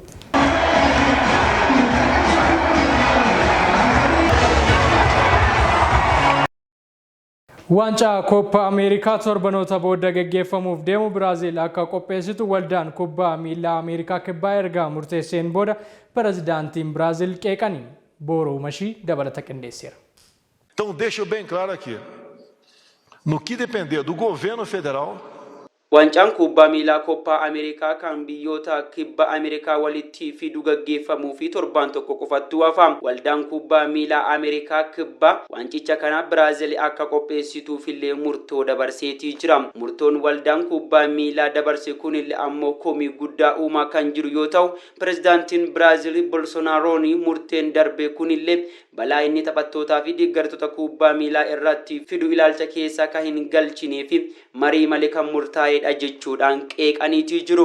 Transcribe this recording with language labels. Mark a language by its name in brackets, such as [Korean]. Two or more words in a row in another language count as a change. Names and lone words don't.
[Oromo] Waancaa Koppaa Ameerikaa torbanoota booda gaggeeffamuuf deemu Biraazil akka qopheessitu waldaan kubbaa miilaa Ameerikaa kibbaa erga murteesseen booda pirezidaantiin Biraazil qeeqanii booruu mashii dabalata qindeesseera. [Portuguese] Então deixo bem claro aqui, no que depender do governo federal, [Oromo] Waancaan kubbaa miilaa Koppaa Ameerikaa kan biyyoota kibba Ameerikaa walitti fidu gaggeeffamuu fi torbaan tokko qofatti hafam. Waldaan kubbaa miilaa Ameerikaa kibba waancicha kana Biraazil akka qopheessituuf illee murtoo dabarseetii jira. Murtoon waldaan kubbaa miilaa dabarse kun illee ammoo komii guddaa uumaa kan jiru yoo ta'u, pirezidaantiin Biraazil Bolsonaaroon murteen darbe kun illee balaa inni taphattootaa fi deeggartoota kubbaa miilaa irratti fidu ilaalcha keessa kan hin galchinee fi marii malee kan murtaa'e jechuudhaan qeeqaniitii jiru.